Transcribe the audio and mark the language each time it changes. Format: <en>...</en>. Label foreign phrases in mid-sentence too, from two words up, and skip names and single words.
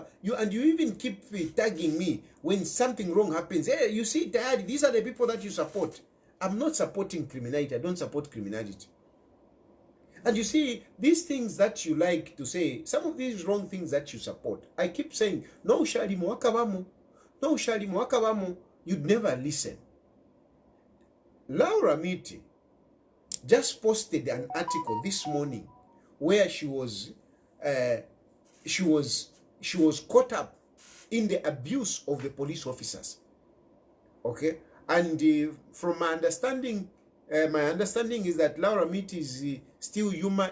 <en>You even keep tagging me when something wrong happens. Hey, you see, Tayali, these are the people that you support. I'm not supporting criminality. I don't support criminality. And you see, these things that you like to say, some of these wrong things that you support, I keep saying,</en> <bem>no, Shalimu wakabamu. No, Shalimu wakabamu.</bem> <en>You'd never listen. Laura Miti just posted an article this morning where she was caught up in the abuse of the police officers. Okay, and from my understanding is that Laura Miti is still human.</en>